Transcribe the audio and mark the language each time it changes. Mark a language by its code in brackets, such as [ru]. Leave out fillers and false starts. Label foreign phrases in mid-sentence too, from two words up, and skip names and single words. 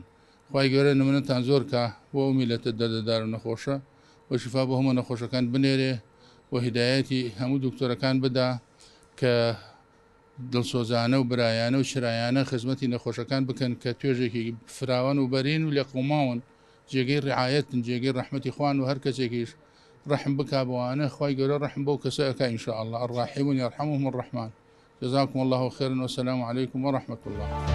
[ckb] خوای گەورە نمونەتان زۆر کە بۆ ئەو میلەتە دەردەدار و نەخۆشە و شیفا بۆ هەموو نەخۆشەکان بنێرێ و هیدایەتی هەموو دکتۆرەکان بدا کە دڵسۆزانە و برایانە و شرایانە خزمەتی نەخۆشەکان بکەن کە توێژێکی فراوان و بەرین و لێ قوماون، جێگەی ڕعایەتن، جێگەی ڕەحمەتی خوان و هەر کەسێکیش ڕەحم بکا بەوانە خوای گەورە ڕەحم بەو کەسەکە ئینشاءالله. [ar] الراحمون يرحمهم الرحمن. جزاكم الله خيرا والسلام عليكم ورحمة الله.